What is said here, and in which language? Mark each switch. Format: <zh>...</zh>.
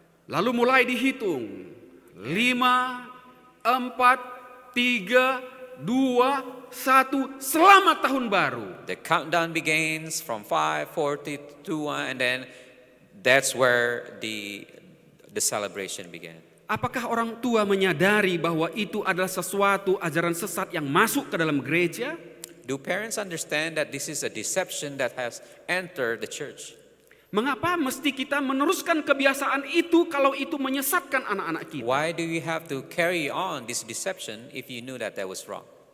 <id>Lalu mulai dihitung. 5, 4, 3, 2, 1. Selamat tahun baru.</id> <en>The countdown begins from 5, 4, 3, 2, 1, and then that's where the celebration began.</en> <id>Apakah orang tua menyadari bahwa itu adalah sesuatu ajaran sesat yang masuk ke dalam gereja?</id> <en>Do parents understand that this is a deception that has entered the church?</en> <id>Mengapa mesti kita meneruskan kebiasaan itu kalau itu menyesatkan anak-anak kita?</id> <en>Why do you have to carry on this deception if you knew that was wrong?</en>